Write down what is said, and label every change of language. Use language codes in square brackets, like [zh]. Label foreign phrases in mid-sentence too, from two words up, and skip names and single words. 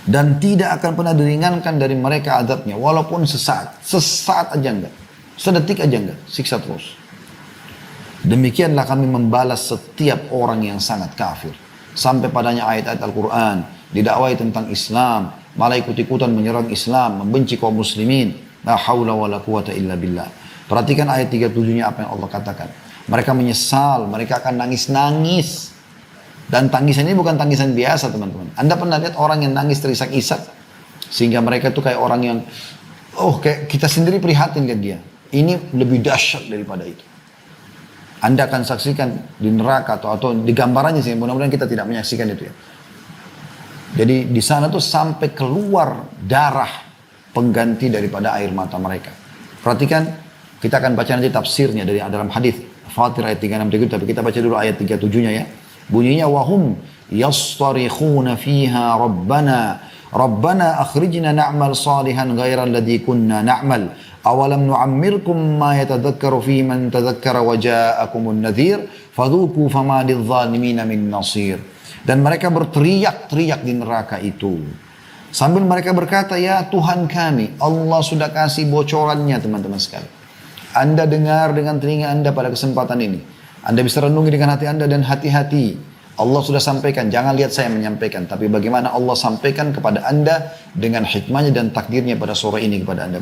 [id] Dan tidak akan pernah diringankan dari mereka azabnya. Walaupun sesaat aja enggak. Sedetik aja enggak, siksa terus. Demikianlah kami membalas setiap orang yang sangat kafir. Sampai padanya ayat-ayat Al-Quran, didakwai tentang Islam, malah ikut-ikutan menyerang Islam, membenci kaum muslimin. [ar] لا حول ولا قوة إلا بالله. [id] Perhatikan ayat 37-nya apa yang Allah katakan. Mereka menyesal, mereka akan nangis-nangis. Dan tangisan ini bukan tangisan biasa teman-teman. Anda pernah lihat orang yang nangis terisak-isak? Sehingga mereka itu kayak orang yang, kayak kita sendiri prihatin lihat dia. Ini lebih dahsyat daripada itu. Anda akan saksikan di neraka atau di gambarannya sih, mudah-mudahan kita tidak menyaksikan itu ya. Jadi di sana tuh sampai keluar darah pengganti daripada air mata mereka. Perhatikan, kita akan baca nanti tafsirnya dari dalam hadis Fatir ayat 36, tapi kita baca dulu ayat 37-nya ya. [ar] Bunyinya وهم يصطرخون فيها ربنا أخرجنا نعمل صالحا غير الذي كنا نعمل أولم نعمركم ما يتذكر فيه من تذكر وجاءكم النذير فذوقوا فما للظالمين من نصير. [id] Dan mereka berteriak-teriak di neraka itu sambil mereka berkata, ya Tuhan kami, Allah sudah kasih bocorannya teman-teman sekali. Anda dengar dengan telinga Anda pada kesempatan ini. Anda bisa renungi dengan hati Anda dan hati-hati. Allah sudah sampaikan, jangan lihat saya menyampaikan, tapi bagaimana Allah sampaikan kepada Anda dengan hikmahnya dan takdirnya pada sore ini kepada Anda.